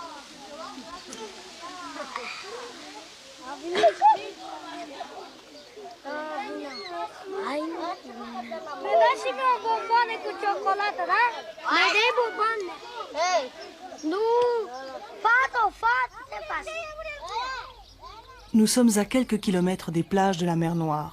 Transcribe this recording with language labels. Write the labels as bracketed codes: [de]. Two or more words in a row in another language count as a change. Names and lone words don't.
[ro] Mi dați-mi o bomboană cu ciocolată, da? Mai dai bomboane. Ei, nu, fată, ce faci? [fr] Nous sommes à quelques kilomètres des plages de la mer Noire.